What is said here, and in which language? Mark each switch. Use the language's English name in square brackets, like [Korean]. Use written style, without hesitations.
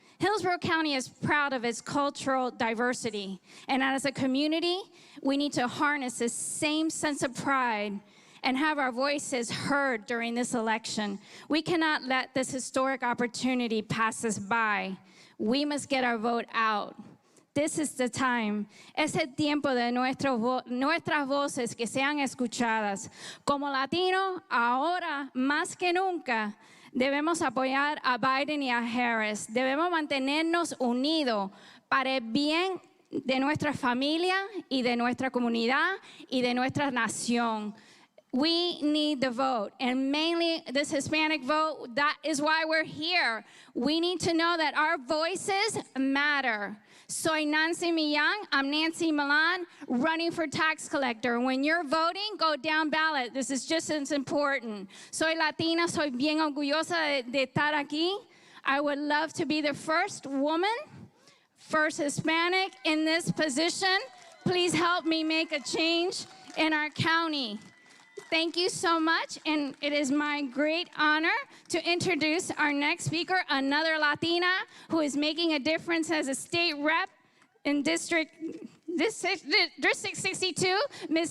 [English] Hillsborough County is proud of its cultural diversity, and as a community, we need to harness this same sense of pride and have our voices heard during this election. We cannot let this historic opportunity pass us by. We must get our vote out. This is the time. [Spanish] Es el tiempo de nuestras voces que sean escuchadas. Como latinos, ahora más que nunca, debemos apoyar a Biden y a Harris. Debemos mantenernos unidos para el bien de nuestra familia y de nuestra comunidad y de nuestra nación. [English] We need the vote, and mainly this Hispanic vote. That is why we're here. We need to know that our voices matter. [Spanish] Soy Nancy Millán. [English] I'm Nancy Milan, running for tax collector. When you're voting, go down ballot. This is just as important. [Spanish] Soy Latina. Soy bien orgullosa de estar aquí. [English] I would love to be the first woman, first Hispanic in this position. Please help me make a change in our county. Thank you so much, and it is my great honor to introduce our next speaker, another Latina who is making a difference as a state rep in District 62, Ms.